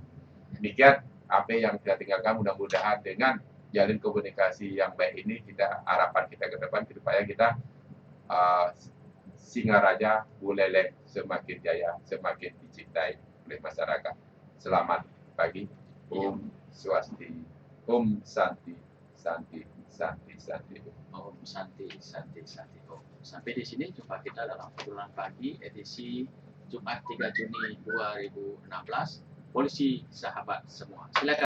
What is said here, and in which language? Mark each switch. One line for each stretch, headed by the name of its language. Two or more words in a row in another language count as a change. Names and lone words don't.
Indonesian: Demikian apa yang kita tinggalkan, mudah-mudahan dengan jalin komunikasi yang baik ini harapan kita ke depan supaya kita Singaraja Buleleng semakin jaya, semakin dicintai oleh masyarakat. Selamat pagi.
Sanskrit: Om Swasti. Om Santi. Santi. Santi. Santi. Om Santi. Santi. Santi. Om.
Indonesian: Sampai di sini jumpa kita dalam obrolan pagi edisi Jumat 3 Juni 2016. Polisi sahabat semua. Silakan.